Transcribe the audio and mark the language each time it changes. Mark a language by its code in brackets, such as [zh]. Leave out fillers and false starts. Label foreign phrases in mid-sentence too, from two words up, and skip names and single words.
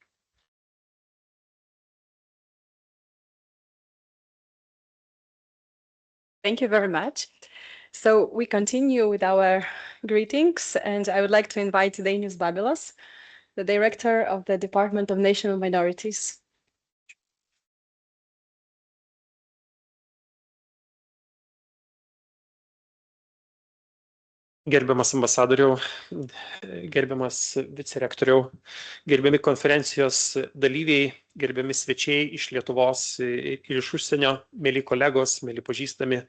[en] Thank you very much. So we continue with our greetings, and I would like to invite Dainius Babilas, the Director of the Department of National Minorities. [lt] Gerbiamas ambasadoriau, gerbiamas vicerektoriau, gerbiami konferencijos dalyviai, gerbiami svečiai iš Lietuvos ir iš užsienio, mėly kolegos, mėly pažįstami.